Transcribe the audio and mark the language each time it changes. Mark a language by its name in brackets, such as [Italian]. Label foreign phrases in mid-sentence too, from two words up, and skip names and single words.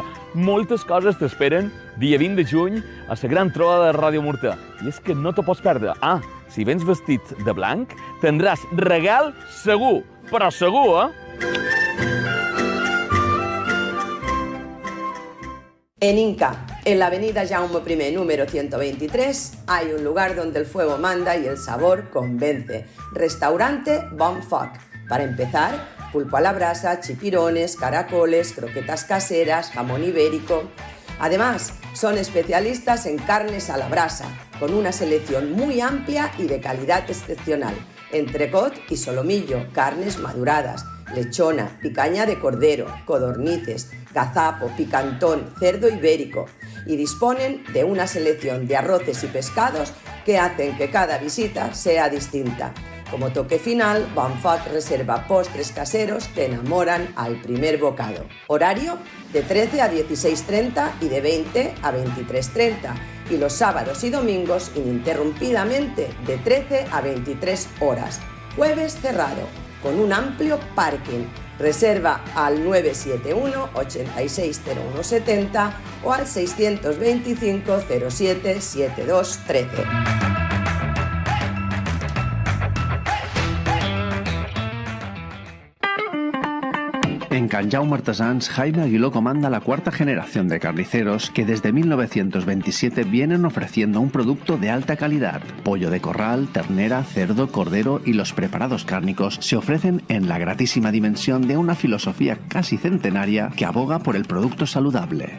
[Catalan] Moltes coses t'esperen dia 20 de juny a la gran trobada de Ràdio Murta. I és que no t'ho pots perdre. Ah, si vens vestit de blanc, tindràs regal segur, però segur, [Spanish] En Inca, en la avenida Jaume I, número 123, hay un lugar donde el fuego manda y el sabor convence. Restaurante Bon Foc. Para empezar, pulpo a la brasa, chipirones, caracoles, croquetas caseras, jamón ibérico. Además, son especialistas en carnes a la brasa, con una selección muy amplia y de calidad excepcional. Entrecot y solomillo, carnes maduradas, lechona, picaña de cordero, codornices, gazapo, picantón, cerdo ibérico, y disponen de una selección de arroces y pescados que hacen que cada visita sea distinta. Como toque final, Bon Foc reserva postres caseros que enamoran al primer bocado. Horario de 13 a 16:30 y de 20 a 23:30. Y los sábados y domingos ininterrumpidamente de 13 a 23 horas. Jueves cerrado, con un amplio parking. Reserva al 971 860170 o al 625 07 7213. En Can Jaume Artesans, Jaime Aguiló comanda la cuarta generación de carniceros que desde 1927 vienen ofreciendo un producto de alta calidad. Pollo de corral, ternera, cerdo, cordero y los preparados cárnicos se ofrecen en la gratísima dimensión de una filosofía casi centenaria que aboga por el producto saludable.